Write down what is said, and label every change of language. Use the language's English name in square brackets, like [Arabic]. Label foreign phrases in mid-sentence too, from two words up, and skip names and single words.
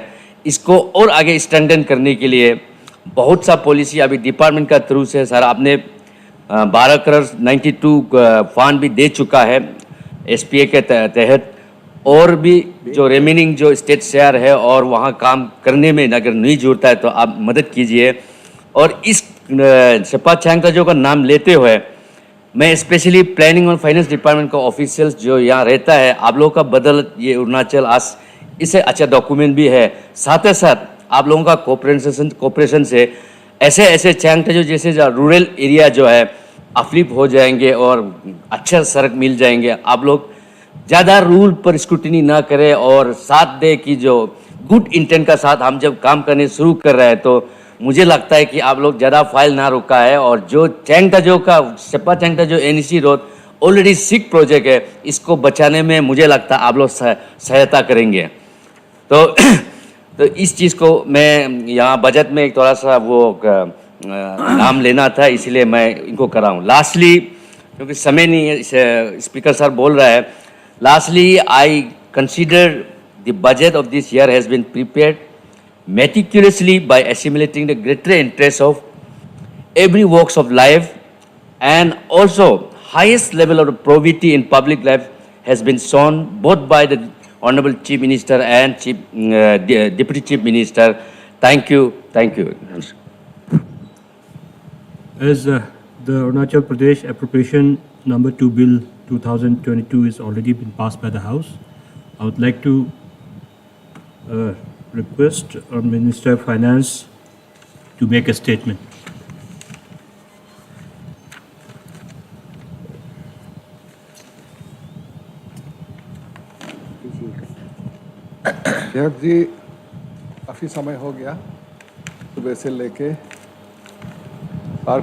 [Hindi] इसको और आगे स्ट्रेंथन करने के लिए बहुत सा पॉलिसी अभी डिपार्टमेंट का थ्रू से सर आपने 12 करोड़ 92 फंड भी दे चुका है एसपीए के तहत, और भी जो रिमेनिंग जो [English] state share [Hindi] है और वहाँ काम करने में अगर नहीं जुड़ता है तो आप मदद कीजिए। और इस सेपा छेंग ताजो का नाम लेते हुए मैं [English] specially planning [Hindi] और [English] finance department [Hindi] का ऑफिशियल्स जो यहाँ रहता है, आप लोगों का बदल ये अरुणाचल आज इससे अच्छा डॉक्यूमेंट भी है, साथ ही साथ आप लोगों का कोऑपरेशन से ऐसे छेंग ताजो जैसे [English] rural area [Hindi] जो है अपलिफ्ट हो जाएंगे और अच्छा सड़क मिल जाएंगे। आप लोग ज़्यादा रूल पर स्क्रूटिनी ना करें और साथ दे कि जो [English] good intent [Hindi] का साथ हम जब काम करने शुरू कर रहे हैं तो मुझे लगता है कि आप लोग ज़्यादा फाइल ना रुका है। और जो छेंग ताजो का सेपा छेंग ताजो [English] NEC road already sick project [Hindi] है, इसको बचाने में मुझे लगता है आप लोग सहायता करेंगे। तो इस चीज़ को मैं यहाँ बजट में एक थोड़ा सा वो नाम लेना था, इसलिए मैं इनको कराऊँ। [English] लास्टली [Hindi] क्योंकि समय नहीं है, स्पीकर सर बोल रहा है, [English] लास्टली I consider the budget of this year has been prepared meticulously by assimilating the greater interest of every walks of life, and also highest level of poverty in public life has been shown both by the Honorable Chief Minister and Deputy Chief Minister. Thank you. Thank you. As the Arunachal Pradesh Appropriation Number 2 Bill 2022 is already been passed by the House, I would like to request our Minister of Finance to make a statement. [Hindi] अध्यक्ष जी, काफ़ी समय हो गया सुबह से लेके बार